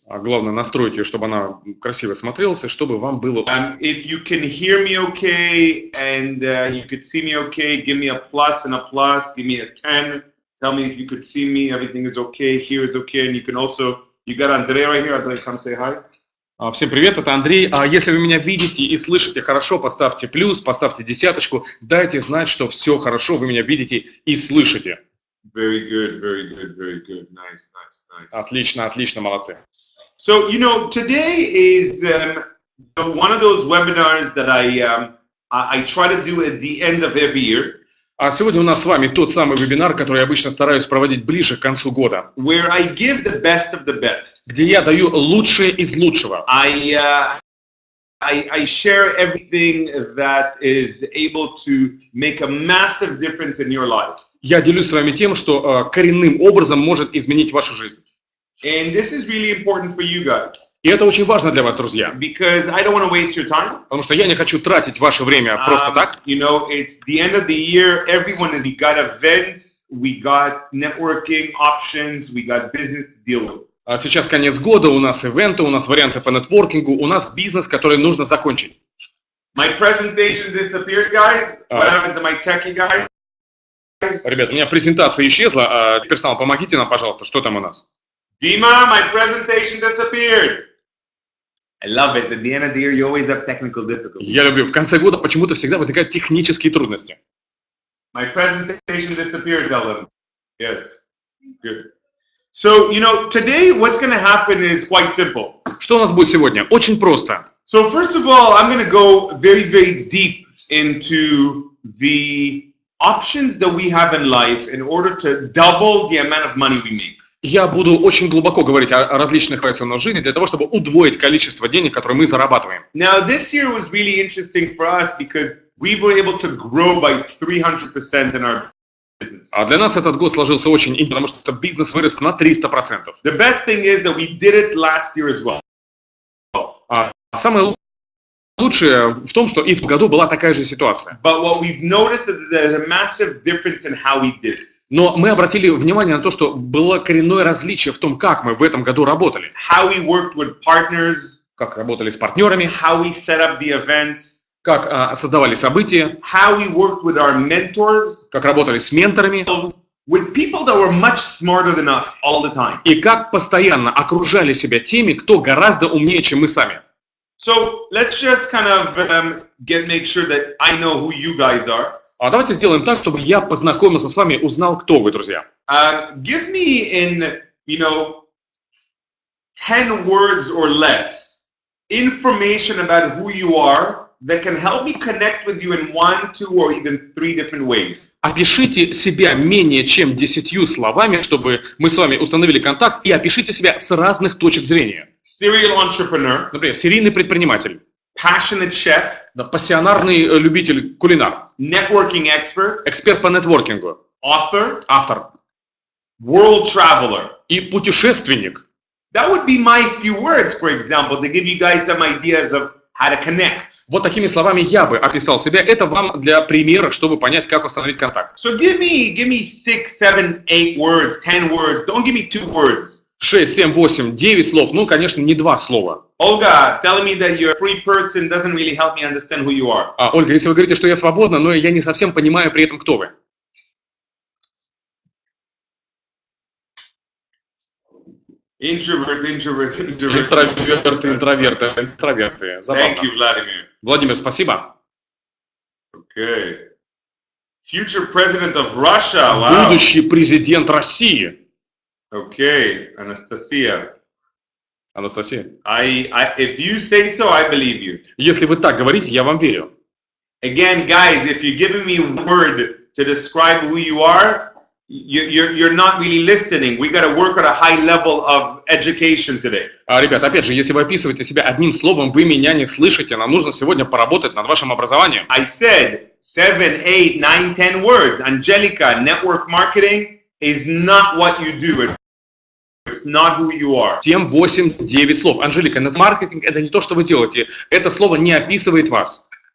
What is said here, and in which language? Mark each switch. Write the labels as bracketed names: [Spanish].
[Russian] А главное настроить ее, чтобы она красиво смотрелась, и чтобы вам было. [English] If you can hear me okay and you could see me okay, give me a plus and a plus. Give me a 10. Tell me if you could see me. Everything is okay. Here is okay. And you can also. You got Andrei right here. Andrei, come say hi. [Russian] Всем привет, это Андрей. Если вы меня видите и слышите хорошо, поставьте плюс, поставьте десяточку. Дайте знать, что все хорошо, вы меня видите и слышите. [English] Very good. Nice. [Russian] Отлично, молодцы. [English] So, you know, today is one of those webinars that I try to do at the end of every year. [Russian] А сегодня у нас с вами тот самый вебинар, который я обычно стараюсь проводить ближе к концу года. [English] Where I give the best of the best. [Russian] Где я даю лучшее из лучшего. [English] I share everything that is able to make a massive difference in your life. [Russian] Я делюсь с вами тем, что коренным образом может изменить вашу жизнь. [English] And this is really important for you guys. [Russian] И это очень важно для вас, друзья. [English] Because I don't want to waste your time. [Russian] Потому что я не хочу тратить ваше время просто так. [English] You know, it's the end of the year. We got events, we got networking options, we got business to deal with. [Russian] А сейчас конец года, у нас ивенты, у нас варианты по нетворкингу, у нас бизнес, который нужно закончить. [English] My presentation disappeared, guys. What happened to my techie guys? [Russian] Ребят, у меня презентация исчезла. Персонал, помогите нам, пожалуйста, что там у нас? [English] Dima, my presentation disappeared. I love it. At the end of the year, you always have technical difficulties. [Russian] Я люблю. В конце года почему-то всегда возникают технические трудности. [English] My presentation disappeared, tell them. Yes. Good. So, you know, today what's going to happen is quite simple. [Russian] Что у нас будет сегодня? Очень просто. [English] So, first of all, I'm going to go very, very deep into the options that we have in life in order to double the amount of money we make. [Russian] Я буду очень глубоко говорить о различных ситуациях в жизни для того, чтобы удвоить количество денег, которые мы зарабатываем. [English] Now, this year was really interesting for us because we were able to grow by 300% in our business. [Russian] А для нас этот год сложился очень, потому что бизнес вырос на 300%. [English] The best thing is that we did it last year as well. [Russian] А самое лучшее в том, что и в году была такая же ситуация. [English] But what we've noticed is that there's a massive difference in how we did it. [Russian] Но мы обратили внимание на то, что было коренное различие в том, как мы в этом году работали. [English] How we worked with partners, [Russian] Как работали с партнерами, [English] how we set up the events, [Russian] как создавали события, [English] how we worked with our mentors, [Russian] как работали с менторами, [English] with people that were much smarter than us all the time. [Russian] и как постоянно окружали себя теми, кто гораздо умнее, чем мы сами. [English] So let's just kind of make sure that I know who you guys are. [Russian] А давайте сделаем так, чтобы я познакомился с вами, узнал, кто вы, друзья. [English] Give me in, 10 words or less information about who you are that can help me connect with you in 1, 2, or even 3 different ways. [Russian] Опишите себя менее чем 10 словами, чтобы мы с вами установили контакт, и опишите себя с разных точек зрения. [English] Serial entrepreneur, [Russian] Например, серийный предприниматель, [English] passionate chef, [Russian] пассионарный любитель кулинар, [English] networking expert, [Russian] эксперт по нетворкингу, [English] author, [Russian] автор [English] world traveler. [Russian] и путешественник. [English] That would be my few words, for example, to give you guys some ideas of how to connect. [Russian] Вот такими словами я бы описал себя. Это вам для примера, чтобы понять, как установить контакт. [English] So give me 6, 7, 8 words, 10 words. Don't give me 2 words. [Russian] 6, 7, 8, 9 слов. Ну, конечно, не 2 слова. [English] Olga, telling me that you're a free person doesn't really help me understand who you are. [Russian] Ольга, если вы говорите, что я свободна, но я не совсем понимаю при этом, кто вы. [English] Introvert. [Russian] Интроверты. Забавно. [English] Thank you, Vladimir. [Russian] Владимир, спасибо. [English] Okay. Future president of Russia. Wow. [Russian] Будущий президент России. [English] Okay, Anastasia. [Russian] Анастасия. [English] If you say so, I believe you. [Russian] Если вы так говорите, я вам верю. [English] Again, guys, if you're giving me a word to describe who you are, you're not really listening. We got to work at a high level of education today. [Russian] Ребят, опять же, если вы описываете себя одним словом, вы меня не слышите. Нам нужно сегодня поработать над вашим образованием. [English] I said 7, 8, 9, 10 words. Angelica, network marketing is not what you do. It's not who you are. [Russian] 7, 8, 9 слов. Анжелика, маркетинг – это не то, что вы делаете. Это слово не описывает вас.